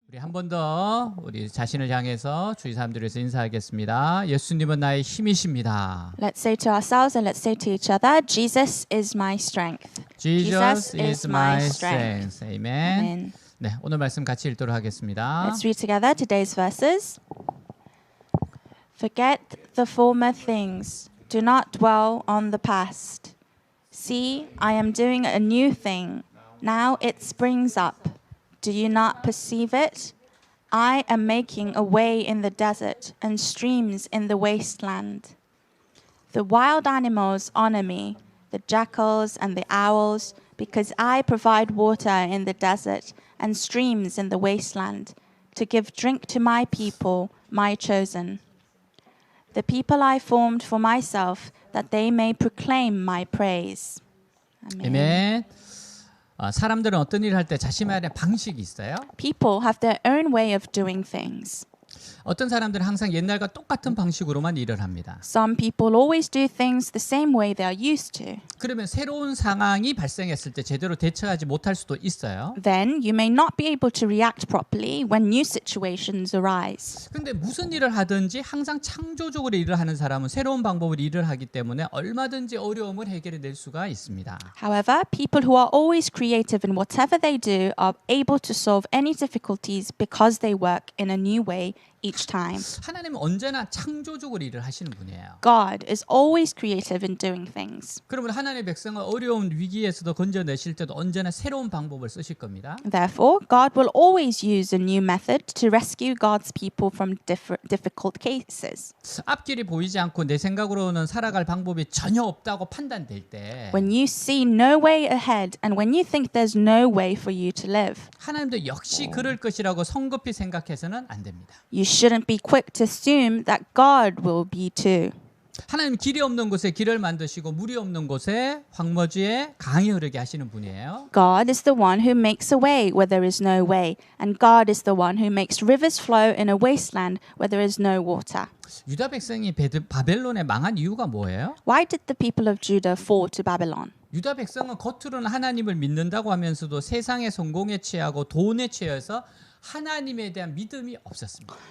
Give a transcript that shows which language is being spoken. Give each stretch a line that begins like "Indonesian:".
Korean: 우리 한 번 더 우리 자신을 향해서 주위 사람들에서 인사하겠습니다. 예수님은 나의 힘이십니다.
English: Let's say to ourselves and let's say to each other, Jesus is my strength. Jesus is my strength. 아멘. Amen.
Korean: 네, 오늘 말씀 같이 읽도록 하겠습니다.
English: Let's read together today's verses. Forget the former things. Do not dwell on the past. See, I am doing a new thing. Now it springs up. Do you not perceive it? I am making a way in the desert and streams in the wasteland. The wild animals honor me, the jackals and the owls, because I provide water in the desert and streams in the wasteland, to give drink to my people, my chosen. The people I formed for myself, that they may proclaim my praise.
Korean: 아멘. 사람들은 어떤 일을 할 때 자신만의 방식이 있어요.
English: People have their own way of doing things.
Korean: 어떤 사람들은 항상 옛날과 똑같은 방식으로만 일을 합니다.
English: Some people always do things the same way they are used to.
Korean: 그러면 새로운 상황이 발생했을 때 제대로 대처하지 못할 수도 있어요.
English: Then you may not be able to react properly when new situations arise.
Korean: 근데 무슨 일을 하든지 항상 창조적으로 일을 하는 사람은 새로운 방법으로 일을 하기 때문에 얼마든지 어려움을 해결해 낼 수가 있습니다.
English: However, people who are always creative in whatever they do are able to solve any difficulties because they work in a new way each time.
Korean: 하나님은 언제나 창조적으로 일을 하시는 분이에요.
English: God is always creative in doing things.
Korean: 그러면 하나님의 백성을 어려운 위기에서도 건져내실 때도 언제나 새로운 방법을 쓰실 겁니다.
English: Therefore, God will always use a new method to rescue God's people from difficult cases.
Korean: 앞길이 보이지 않고 내 생각으로는 살아갈 방법이 전혀 없다고 판단될 때
English: When you see no way ahead and when you think there's no way for you to live,
Korean: 하나님도 역시 그럴 것이라고 성급히 생각해서는 안 됩니다.
English: you shouldn't be quick to assume that God will be too.
Korean: 하나님 길이 없는 곳에 길을 만드시고 물이 없는 곳에 황무지에 강이 흐르게 하시는 분이에요.
English: God is the one who makes a way where there is no way, and God is the one who makes rivers flow in a wasteland where there is no water.
Korean: 유다 백성이 바벨론에 망한 이유가 뭐예요?
English: Why did the people of Judah fall to Babylon?
Korean: 유다 백성은 겉으로는 하나님을 믿는다고 하면서도 세상의 성공에 취하고 돈에 취해서 하나님에 대한 믿음이 없었습니다.